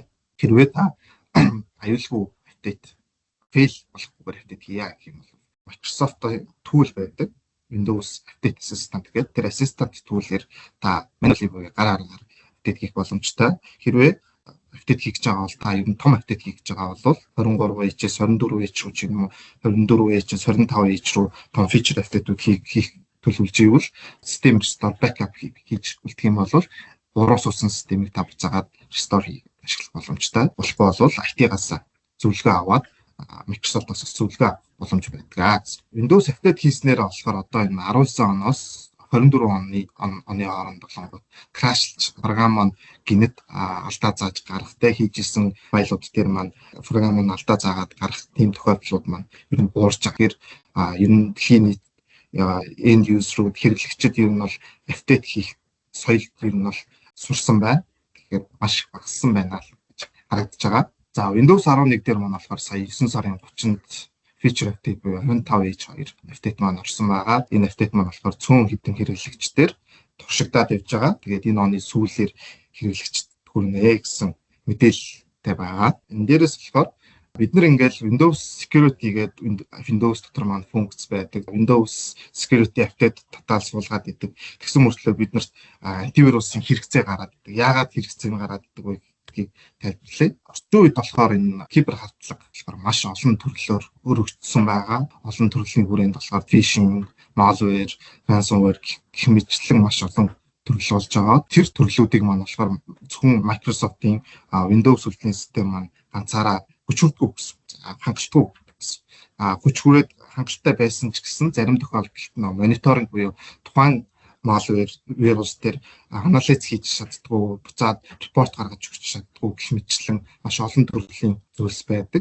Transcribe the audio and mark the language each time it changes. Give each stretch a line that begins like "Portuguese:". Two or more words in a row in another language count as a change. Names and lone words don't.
Mongolian: Хэрвээ та аюулгүй апдейт fail болохгүйгээр апдейт хийя гэх юм бол Microsoft tool байдаг. Windows Update Assistant гэдэг. Тэр
English: Assistant tool-
Mongolian: ээр та manually буюу гар аргаар update хийх боломжтой. Хэрвээ update хийж байгаа бол та ер нь том update хийж байгаа бол 23H-ээс 24H руу ч юм уу 24H-ээс 25H руу том
English: feature update-
Mongolian: үүд хийх төлөвлөж ивэл систем
English: restore backup
Mongolian: хийж үлдэх юм бол уруу суусан системийг та буцаагаад restore хийх ашиглах боломжтой. Болохгүй бол IT-гаас зөвлөгөө аваад Microsoft-оос зөвлөгөө авах боломж байдаг. Windows Update хийснээр болохоор одоо энэ 19 оноос 24 оны хооронд болонгод крашлж програм маань гинэт алдаа зааж гарахтай хийжсэн файлууд дээр маань програм маань алдаа заагаад гарах тийм тохиолдлууд маань ер нь буурч байгаа. Ер нь дэлхийн нийт
English: end user-
Mongolian: ууд хэрэглэгчид ер нь бол update хийх соёл ер нь бол сурсан байна. Тэгэхээр маш багассан байна гэж харагдаж байгаа. За Windows 11 дээр маань болохоор сая 9 сарын 30-нд
English: feature update
Mongolian: буюу 25H2 update маань орсон байгаа. Энэ update маань болохоор цөөн хэдэн хэрэглэгчдээр туршигдаад явж байгаа. Тэгээд энэ оны сүүлээр хэрэглэгчд хүрнэ гэсэн мэдээлэлтэй байгаа. Энэ дээрээс болохоор бид нар ингээл Windows Security гэдэг Windows дотор маань функц байдаг. Windows Security update татаал суулгаад идэг. Тэгсэн мөртлөө бид нарт антивирусын хэрэгцээ гараад идэг. Яагаад хэрэгцээ нь гараад идэг вэ гэдгийг тайлбарлая. Орчин үед болохоор энэ кибер хатлага болохоор маш олон төрлөөр өргөгдсөн байгаа. Олон төрлийн хүрээнд болохоор
English: phishing, malware, ransomware
Mongolian: гэх мэтлэн маш олон төрлөл болж байгаа. Тэр төрлүүдийг маань болохоор зөвхөн Microsoft-ийн Windows үйлдвэрлэлийн систем маань ганцаараа хүчрдэггүй гэсэн. Хангалтгүй гэсэн. Хүчрээд хангалттай байсан ч гэсэн зарим тохиолдолд мониторинг буюу тухайн malware вирус дээр анализ хийж чаддгүй, буцаад репорт гаргаж өгч чаддгүй гэх мэтчлэн маш олон төрлийн зүйлс байдаг.